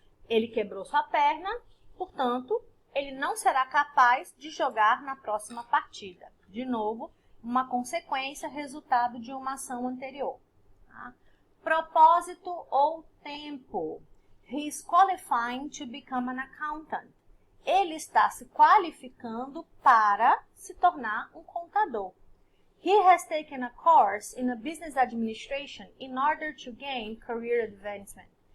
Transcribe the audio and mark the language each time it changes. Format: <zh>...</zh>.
<pt>Ele quebrou sua perna, portanto, ele não será capaz de jogar na próxima partida. De novo, uma consequência, resultado de uma ação anterior. Tá? Propósito ou tempo.</pt> <en>He is qualifying to become an accountant.</en> <pt>Ele está se qualificando para se tornar um contador.</pt> <en>He has taken a course in a business administration in order to gain career advancement.</en>